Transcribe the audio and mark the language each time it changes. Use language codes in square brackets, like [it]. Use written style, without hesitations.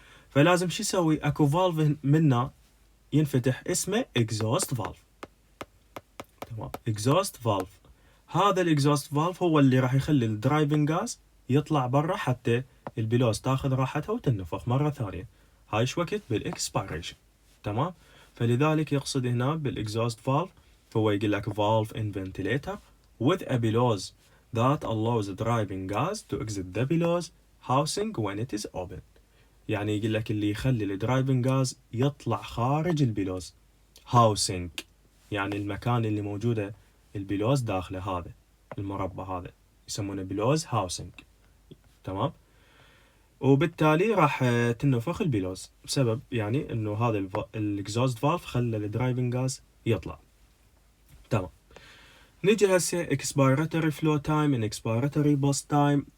[ar] فلازم شو يسوي؟ اكو فالف منه ينفتح اسمه اكزوست فالف. تمام. اكزوست فالف، هذا الاكزوست فالف هو اللي راح يخلي الدرايفنج غاز يطلع برا حتى البيلوز تاخذ راحتها وتنفخ مره ثانيه. هاي ايش وقت؟ بالاكسبيريشن. تمام. فلذلك يقصد هنا بالاكزوست فالف هو يقول لك [en] valve in ventilator with a bellows that allows driving gas to exit the bellows housing when it is open. [ar] يعني يقول لك اللي يخلي الدرايفنج غاز يطلع خارج البيلوز. هاوسنج يعني المكان اللي موجوده البيلوز داخله، هذا المربع هذا يسمونه بيلوز هاوسنج. تمام. وبالتالي راح تنفخ البيلوز بسبب يعني انه هذا الاكزوست فالف خلى الدرايفنج غاز يطلع. تمام. نيجي هسه expiratory flow time and expiratory pulse time.